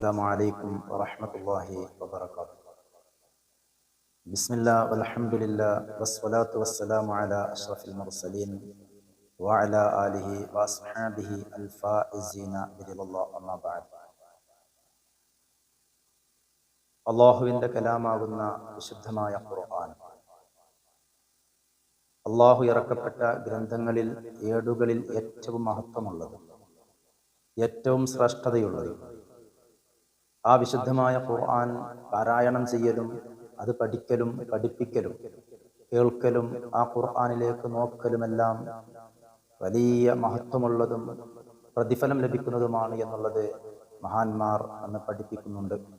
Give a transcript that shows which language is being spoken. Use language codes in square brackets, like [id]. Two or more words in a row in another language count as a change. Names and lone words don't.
[ar] السلام عليكم ورحمة الله وبركاته. بسم الله والحمد لله والصلاة والسلام على أشرف المرسلين وعلى آله وأصحابه الفائزين برضا الله أما بعد. [ml] അള്ളാഹുവിൻ്റെ കലാമാകുന്ന വിശുദ്ധമായ ഖുർആൻ, അള്ളാഹു ഇറക്കപ്പെട്ട ഗ്രന്ഥങ്ങളിൽ ഏടുകളിൽ ഏറ്റവും മഹത്വമുള്ളത്, ഏറ്റവും ശ്രേഷ്ഠതയുള്ളത്. ആ വിശുദ്ധമായ ഖുർആൻ പാരായണം ചെയ്യലും അത് പഠിക്കലും പഠിപ്പിക്കലും കേൾക്കലും ആ ഖുർആനിലേക്ക് നോക്കലുമെല്ലാം വലിയ മഹത്വമുള്ളതും പ്രതിഫലം ലഭിക്കുന്നതുമാണ് എന്നുള്ളത് മഹാന്മാർ അന്ന് പഠിപ്പിക്കുന്നുണ്ട്.